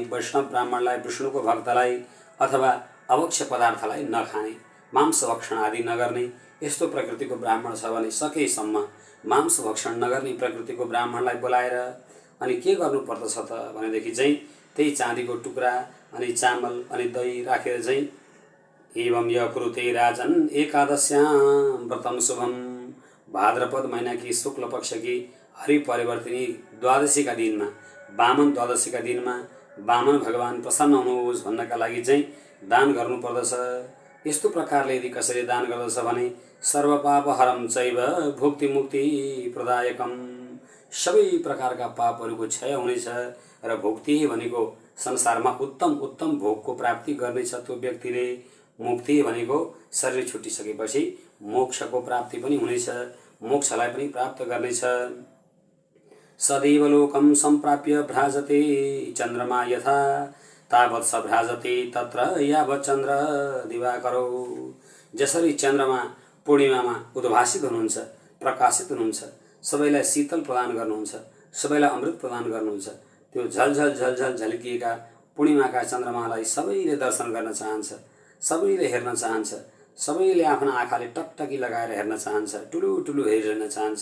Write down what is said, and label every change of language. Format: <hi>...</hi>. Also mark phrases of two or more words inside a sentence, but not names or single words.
<ne>वैष्णव ब्राह्मणलाई, विष्णुको भक्तलाई अथवा अभक्ष्य पदार्थलाई नखाने, मांस भक्षण आदि नगर्ने यस्तो प्रकृतिको ब्राह्मण छ भने सकेसम्म मांस भक्षण नगर्ने प्रकृतिको ब्राह्मणलाई बोलाएर अनि के गर्नुपर्दछ त भनेदेखि चाहिँ त्यही चाँदीको टुक्रा अनि चामल अनि दही राखेर चाहिँ</ne> <sa>एवं यकुरुते राजन एकादश्यां व्रतम शुभम,</sa> <hi>भाद्रपद महीना की शुक्ल पक्ष की हरिपरिवर्तिनी द्वादशी का</hi> <ne>दिनमा,</ne> <hi>वामन द्वादशी दिन में</hi> <ne>वामन भगवान प्रसन्न हुनुहोस् भन्नका लागि चाहिँ दान गर्नुपर्दछ। यस्तो प्रकारले यदि कसैले दान गर्दछ भने</ne> <sa>सर्वपापहरम चैव भुक्ति मुक्ति प्रदायकम,</sa> <ne>सबै प्रकारका पापहरूको क्षय हुनेछ र भुक्ति भनेको संसारमा उत्तम उत्तम भोगको प्राप्ति गर्नेछ त्यो व्यक्तिले। मुक्ति भनेको शरीर छुटिसकेपछि मोक्षको प्राप्ति पनि हुनेछ, मोक्षलाई पनि प्राप्त गर्नेछ।</ne> <sa>सदैव लोकं सम्प्राप्य भ्राजते चन्द्रमा यथा तावत् स भ्राजते तत्र यावत् चन्द्र दिवाकरौ।</sa> <ne>जसरी चन्द्रमा पूर्णिमामा उद्भासित हुनुहुन्छ, प्रकाशित हुनुहुन्छ, सबैलाई शीतल प्रदान गर्नुहुन्छ, सबैलाई अमृत प्रदान गर्नुहुन्छ, त्यो झलझल झलझल झल्किएका पूर्णिमाका चन्द्रमालाई सबैले दर्शन गर्न चाहन्छ, सबैले हेर्न चाहन्छ, सबैले आफ्ना आँखाले टकटकी लगाएर हेर्न चाहन्छ, ठुलो ठुलो हेरिरहन चाहन्छ।</ne>